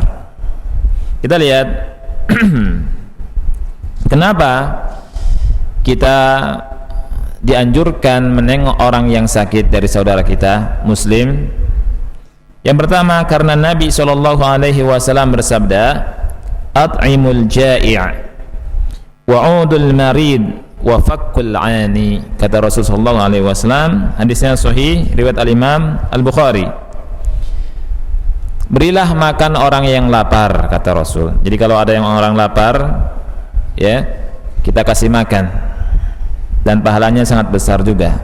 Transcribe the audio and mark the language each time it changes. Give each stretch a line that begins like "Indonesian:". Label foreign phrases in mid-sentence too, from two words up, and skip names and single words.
Indonesian: Kita lihat kenapa kita dianjurkan menengok orang yang sakit dari saudara kita muslim. Yang pertama, karena Nabi SAW bersabda,
Arabic: أطعموا الجائع وعودوا المريض وفكوا العاني.
Indonesian: Kata Rasulullah SAW, hadisnya sahih riwayat al-Imam Al-Bukhari. Berilah makan orang yang lapar, kata Rasul. Jadi kalau ada yang orang lapar, ya, kita kasih makan, dan pahalanya sangat besar juga.